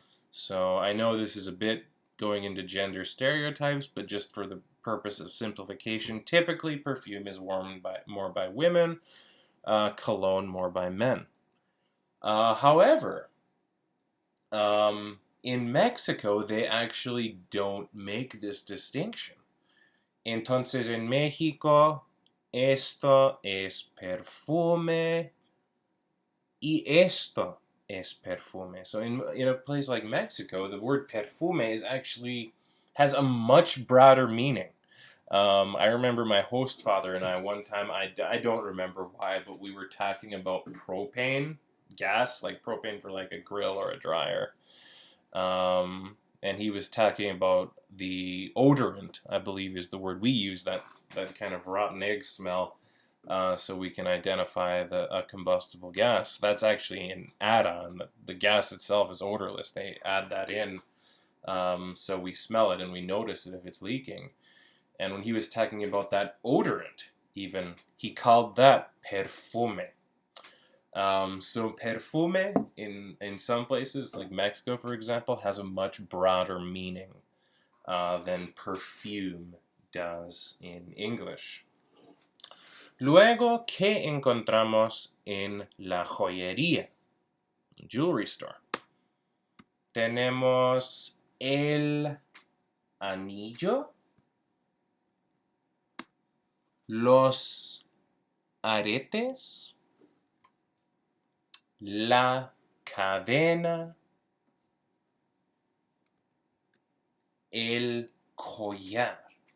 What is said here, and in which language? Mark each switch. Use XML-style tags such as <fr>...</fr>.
<en>So I know this is a bit going into gender stereotypes, but just for the purpose of simplification, typically perfume is worn more by women, cologne more by men. However, in Mexico, they actually don't make this distinction.</en> <es>Entonces, en México, esto es perfume y esto es perfume.</es> <en>So in a place like Mexico, the word perfume has a much broader meaning. I remember my host father and I one time, I don't remember why, but we were talking about propane gas, like propane for like a grill or a dryer. And he was talking about the odorant, I believe is the word we use, that kind of rotten egg smell, so we can identify a combustible gas. That's actually an add-on. The gas itself is odorless. They add that in, so we smell it and we notice it if it's leaking. And when he was talking about that odorant, even, he called that perfume. So perfume in some places, like Mexico, for example, has a much broader meaning than perfume does in English.</en> <es>Luego, ¿qué encontramos en la joyería?</es> <en>Jewelry store.</en> <es>Tenemos el anillo, los aretes, la cadena, el collar.</es>